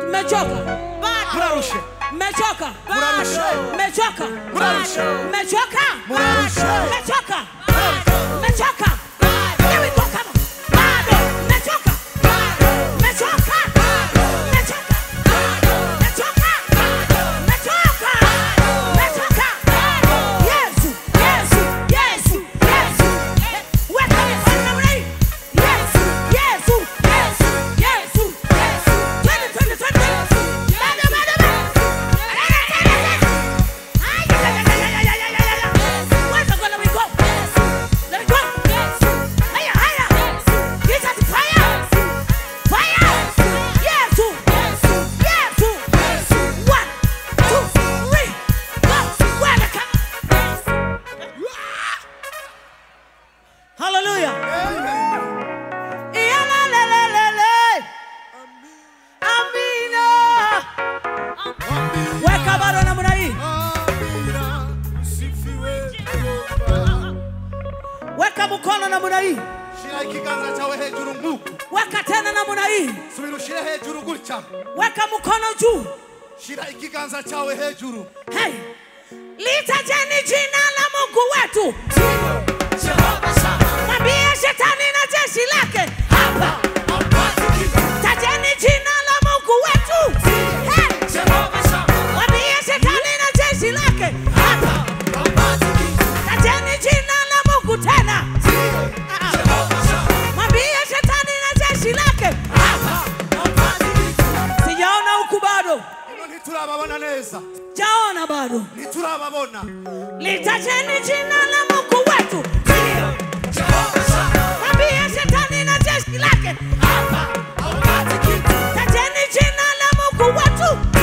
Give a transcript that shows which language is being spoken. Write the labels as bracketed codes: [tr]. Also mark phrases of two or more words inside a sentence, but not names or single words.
[sw] Mmechoka? Murarushe. Mmechoka? Murarushe. Mmechoka? Murarushe. Mmechoka? Murarushe. Mmechoka? Mmechoka? [en] Here we go, come on. [sw] Bado. Mmechoka? Mmechoka? Mmechoka? Mmechoka? Mmechoka? Mmechoka? Yesu, Yesu, Yesu, Yesu. Weka mikono namna hii. Yesu, Yesu, Yesu, Yesu, Yesu. Twende, twende, twende. Bado, bado, bado. [en] Where's the gonna we go? Let me go. Higher, higher. Jesus, fire. Fire. [sw] Yesu. Yesu. 1, 2, 3. Go. Welcome. Hallelujah. Iyalalelelele. Amina. Weka bado namna hii. Weka mkono namna hii. [rn] Shira ikiganza chawe hejuru Mungu. [sw] Weka tena namna hii. [rn] Subira ushire hejuru gutya. [sw] Weka mkono juu. [rn] Shira ikiganza chawe hejuru. [sw] Hey. Litajeni jina la Mungu wetu. Mwambie shetani na jeshi lake hapa. Tajeni jina la Mungu wetu. Hey. Mwambie shetani na jeshi lake hapa. Tajeni jina la Mungu tena. Mwambie shetani na jeshi lake hapa. Sijaona huku bado. [rn] Ino ntiturababona neza. [sw] Jaona bado. [rn] Ntiturababona. [sw] Litajeni jina la Mungu wetu. Mwambie shetani na jeshi lake hapa. Tajeni jina la Mungu wetu.